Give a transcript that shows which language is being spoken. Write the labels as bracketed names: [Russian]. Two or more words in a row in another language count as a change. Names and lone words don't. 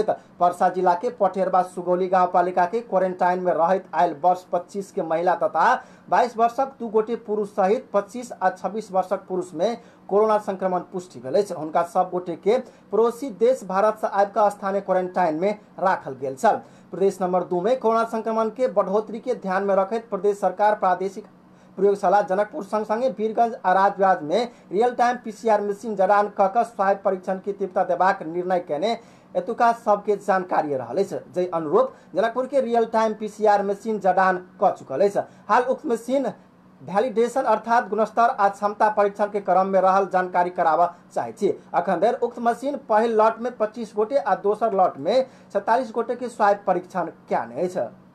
[Maithili] पर्सा जिला के पटेरबा सुगौली गाउँपालिका के क्वारंटाइन में रहत आयल वर्ष 25 के महिला तथा 22 वर्षक 2 गोटे पुरुष सहित 25 आ 26 वर्षक पुरुष में कोरोना संक्रमण पुष्टि भेले छ। उनका सब गोटे के पड़ोसी देश भारत से आबिक स्थानीय क्वारंटाइन में राखल गेल छल। प्रदेश नंबर 2 में कोरोना संक्रमण के बढ़ोतरी के ध्यान में रखते प्रदेश सरकार प्रयोगशाला जनकपुर सँगसँगै वीरगंज आ राजविराज में [English] real time PCR machine [Maithili] जडान क क स्वास्थ्य परीक्षण की तीव्रता देबाक निर्णय केने एतुका सबके जानकारी रहल अछि। जै अनुरूप जनकपुर के [English] real time PCR machine [Maithili] जडान क चुकल अछि। हाल उक्त मशीन वैलिडेशन अर्थात गुणस्तर आ क्षमता परीक्षण के क्रम में रहल जानकारी कराबऽ चाहे छी। अखन धरि उक्त मशीन पहिल लॉट में 25 गोटे आ दोसर लॉट में 47 गोटे के स्वास्थ्य परीक्षण कएने अछि।